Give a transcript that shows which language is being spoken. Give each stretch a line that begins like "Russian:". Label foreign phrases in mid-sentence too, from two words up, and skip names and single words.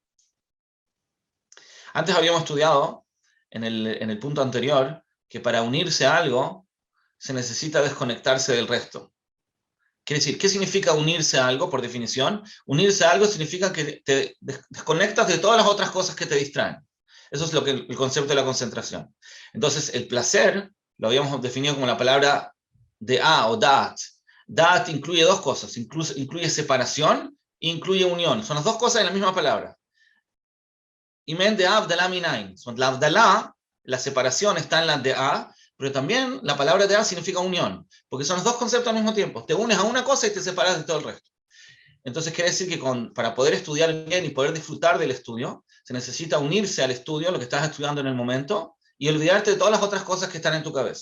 Spanish: Antes habíamos estudiado, en el punto anterior, que para unirse a algo se necesita desconectarse del resto. Quiere decir, ¿qué significa unirse a algo por definición? Unirse a algo significa que te desconectas de todas las otras cosas que te distraen. Eso es lo que el concepto de la concentración. Entonces, el placer lo habíamos definido como la palabra de'a o da'at. Da'at incluye dos cosas, incluye separación e incluye unión. Son las dos cosas en la misma palabra.
Hebrew: אם אין דעה הבדלה מנין.
Spanish: La abdalá, la separación está en la de'a, pero también la palabra de'a significa unión, porque son los dos conceptos al mismo tiempo. Te unes a una cosa y te separas de todo el resto. Entonces quiere decir que para poder estudiar bien y poder disfrutar del estudio, se necesita unirse al estudio, lo que estás estudiando en el momento, y olvidarte de todas las otras cosas que están en tu cabeza.